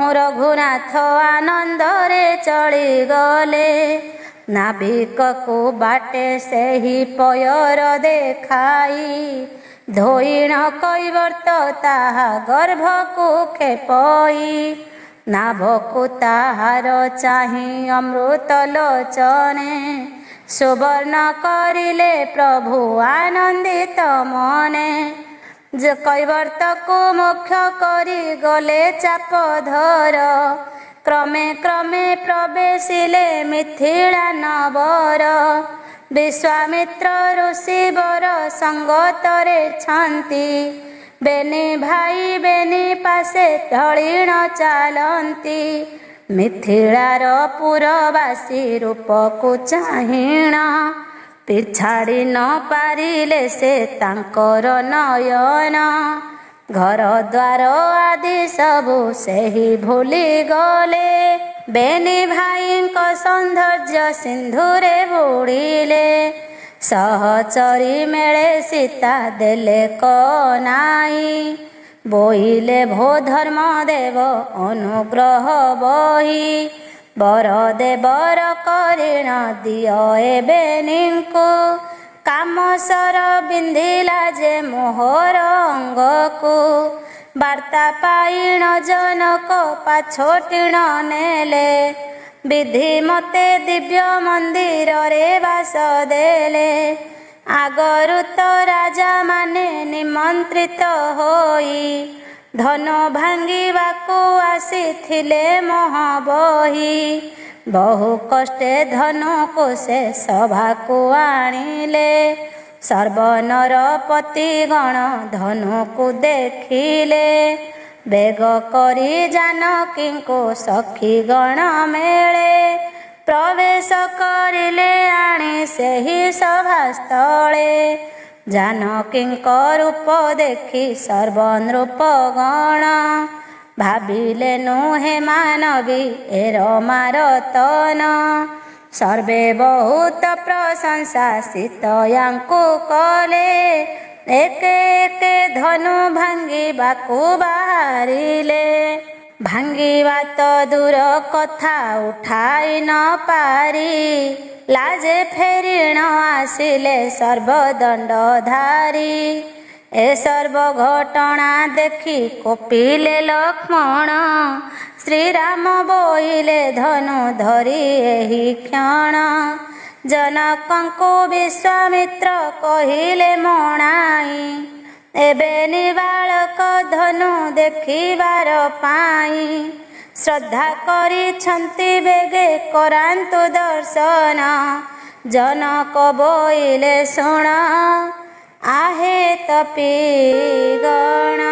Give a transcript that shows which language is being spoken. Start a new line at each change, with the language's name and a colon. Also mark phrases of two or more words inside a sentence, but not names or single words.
Odia: ରଘୁନାଥ ଆନନ୍ଦରେ ଚାଲି ଗଲେ ନାବିକ କୋ ବାଟେ ସେ ହି ପୟର ଦେଖାଇ ଧୋଇଣ କୈବର୍ତ୍ତ ତାହା ଗର୍ଭ କୋ ଖେପଇ ନାଭକୁ ତାହାର ଚାହି ଅମୃତ ଲୋଚନେ ସୁବର୍ଣ୍ଣ କରିଲେ ପ୍ରଭୁ ଆନନ୍ଦିତ ମନେ କୈବର୍ତ୍ତ କୋ ମୋକ୍ଷ କରି ଗଲେ ଚାପଧର କ୍ରମେ କ୍ରମେ ପ୍ରବେଶିଲେ ମିଥିଳା ନଗର ବିଶ୍ୱାମିତ୍ର ଋଷିବର ସଙ୍ଗତରେ ଛନ୍ତି ବେନି ଭାଇ ବେନି ପାସେ ଢଳିଣ ଚାଲନ୍ତି ମିଥିଳାର ପୁରବାସୀ ରୂପକୁ ଚାହିଣ ପିଛାଡ଼ି ନ ପାରିଲେ ସେ ତାଙ୍କର ନୟନ ଘର ଦ୍ୱାର ଆଦି ସବୁ ସେହି ଭୁଲି ଗଲେ ବେନି ଭାଇଙ୍କ ସୌନ୍ଦର୍ଯ୍ୟ ସିନ୍ଧୁରେ ବୁଡ଼ିଲେ ସହଚରୀ ମେଳେ ସୀତା ଦେଲେ କନାଇ ବୋଇଲେ ଭୋ ଧର୍ମ ଦେବ ଅନୁଗ୍ରହ ବହି ବର ଦେବର କରିଣ ଦିୟୋ ବେନିଙ୍କୁ କାମସର ବିନ୍ଧିଲା ଯେ ମୋହର ଅଙ୍ଗକୁ ବାର୍ତ୍ତା ପାଇଣ ଜନକ ପାଛୋଟିଣ ନେଲେ ବିଧି ମତେ ଦିବ୍ୟ ମନ୍ଦିର ରେ ବାସ ଦେଲେ ଆଗରୁ ତୋ ରାଜା ମାନେ ନିମନ୍ତ୍ରିତ ହୋଇ ଧନୁ ଭାଙ୍ଗିବାକୁ ଆସିଥିଲେ ମହାବହି ବହୁ କଷ୍ଟେ ଧନୁ କୋ ସେ ସଭା କୋ ଆଣିଲେ ସର୍ବନର ପତି ଗଣ ଧନୁ କୋ ଦେଖିଲେ ବେଗ କରି ଜାନକୀ କୋ ସଖୀ ଗଣ ମେଳେ ପ୍ରବେଶ କରିଲେ ଆଣି ସେହି ସଭାସ୍ଥଳେ ଜାନକୀ ରୂପ ଦେଖି ସର୍ବନୃପ ଗଣ ଭାବିଲେ ନୁହେ ମାନବୀ ଏର ମାରତନ ସର୍ବେ ବହୁତ ପ୍ରଶଂସା ସୀତୟାଙ୍କୁ କଲେ ଏକ ଏକ ଧନୁ ଭାଙ୍ଗିବାକୁ ବାହାରିଲେ ଭାଙ୍ଗିବା ତୋ ଦୂର କଥା ଉଠାଇ ନ ପାରି ଲାଜେ ଫେରିଣ ଆସିଲେ ସର୍ବଦଣ୍ଡଧାରୀ ଏ ସର୍ବ ଘଟଣା ଦେଖି କୋପିଲେ ଲକ୍ଷ୍ମଣ ଶ୍ରୀରାମ ବୋଇଲେ ଧନୁ ଧରି ଏହି କ୍ଷଣ ଜନକଙ୍କୋ ବିଶ୍ୱାମିତ୍ର କହିଲେ ମଣାଇ ଏବେ ନିବାଳକ ଧନୁ ଦେଖିବାର ପାଇ ଶ୍ରଦ୍ଧା କରିଛନ୍ତି ବେଗେ କରାନ୍ତୁ ଦର୍ଶନ ଜନକ ବୋଇଲେ ଶୁଣ ଆହେ ତପୀ